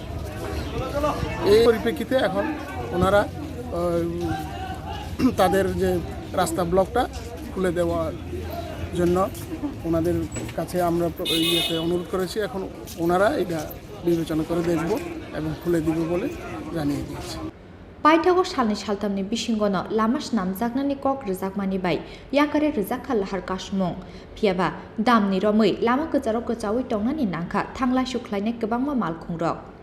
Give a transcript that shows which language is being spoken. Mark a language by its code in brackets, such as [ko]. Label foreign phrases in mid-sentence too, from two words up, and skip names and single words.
[bn] এই পরিপ্রেক্ষিতে এখন ওনারা তাদের যে রাস্তা ব্লকটা খুলে দেওয়ার জন্য ওনাদের কাছে আমরা অনুরোধ করেছি। এখন ওনারা এটা বিবেচনা করে দেখব এবং খুলে দিব বলে জানিয়ে দিয়েছে। [trp] Paithago salni saltamni bisinggono lamas namjaknani kok rjakmani bai yakare rjakha lahar kasmung phiaba damni romoi lama kecharo kechawi tongnani nangkha thanglai suklainai kwbangma malkhung rok